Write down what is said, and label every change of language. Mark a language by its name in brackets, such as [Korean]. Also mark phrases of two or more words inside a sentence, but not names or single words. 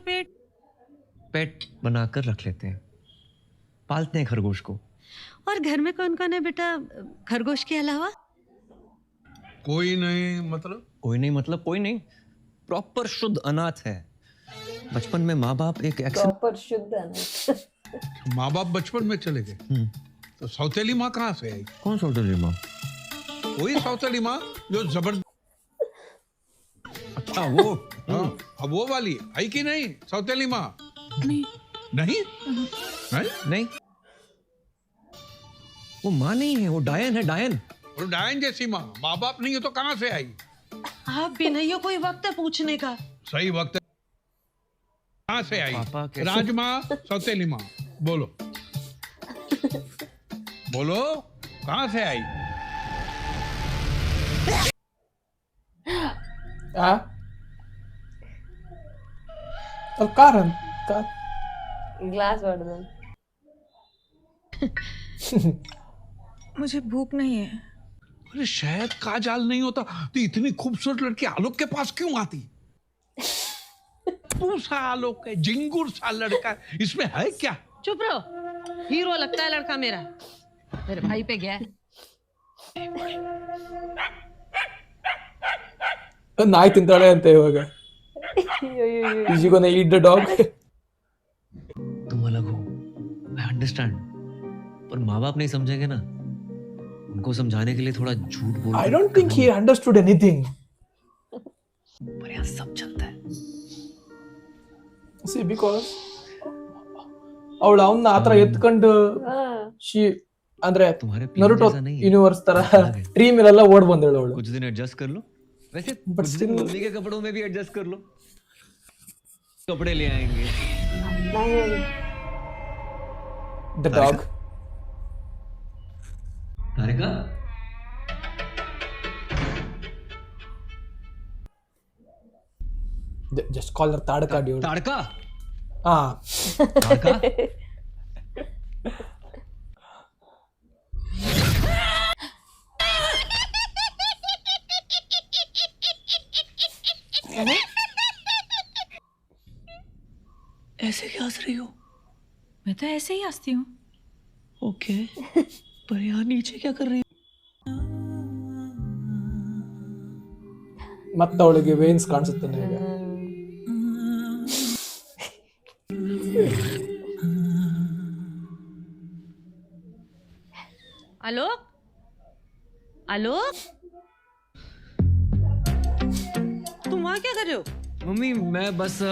[Hindi] पेट बनाकर रख लेते हैं, पालते हैं खरगोश को. और घर में कौन कौन है बेटा खरगोश के अलावा? कोई नहीं मतलब कोई नहीं. प्रॉपर शुद्ध अनाथ है. बचपन में माँ बाप एक एक्शन. प्रॉपर शुद्ध माँ बाप बचपन में चले गए तो सौतेली माँ कहाँ से आई? कौन सौतेली माँ? वही सौतेली माँ जो जबरदस्त. अच्छा वो. हाँ, अब वो वाली आई कि नहीं सौतेली माँ? नहीं नहीं नहीं वो माँ नहीं है, वो डायन है. डायन और डायन जैसी माँ बाप नहीं है तो कहाँ से आई? आप भी नहीं हो, कोई वक्त है पूछने का. सही वक्त है. कहाँ से आई? पापा कैसे? राजमाँ सौतेली माँ बोलो कहाँ से आई? [Kannada] ಅಲ್ಲಿ ಕಾರ್ ಗ್ಲಾಸ್ ಹೊಡೆದ. [Hindi] मुझे भूख नहीं है. अरे शायद काजाल नहीं होता तो इतनी खूबसूरत लड़की आलोक के पास क्यों आती? तू सा आलोक है, जिंगुर सा लड़का है, इसमें है क्या? चुप रहो, हीरो लगता है लड़का मेरा. मेरे भाई पे गया. [Kannada] ನಾಯಿ ತಿಂತಾಳೆ ಅಂತ ಇವಾಗ. [English] Is she gonna eat the dog? [Hindi] तुम अलग हो, [English] I understand. [Hindi] पर माँ बाप नहीं समझेंगे ना. उनको समझाने के लिए थोड़ा झूठ बोल. [English] I don't think he understood anything. [Hindi] पर यहाँ सब चलता है. [English] See, because [Kannada] ಅವಳು ಅವನ್ನ ಆತರ ಎತ್ಕೊಂಡು ಶಿ ಅಂದ್ರೆ [Hindi] तुम्हारे ನರುಟೋ जैसा नहीं है. [Kannada] ಯೂನಿವರ್ಸ್ ತರ ಟ್ರೀ ಮೇಲೆಲ್ಲ ಓಡ್ ಬಂದಳು ಅವಳು. [Hindi] कुछ दिन एडजस्ट कर लो. वैसे [English] But [Hindi] कुछ दिन [English] still- [Hindi] मम्मी के कपड़ों में भी एडजस्ट कर लो. कपड़े ले आएंगे. [English] the dog. [Hindi] तारिका [English] just call her Tadaka dude. [Hindi] ताड़का ಹಾ ताड़का ऐसे क्या हंस रही हो? मैं तो ऐसे ही हंसती हूँ. ओके, पर यहाँ नीचे क्या कर रही? [Kannada] ಮತ್ತೆ ಅವಳಿಗೆ ವೇನ್ಸ್ ಕಾಣಿಸುತ್ತೆ ಈಗ. [Hindi] आलोक, आलोक, तुम वहां क्या कर रहे हो? मम्मी मैं बस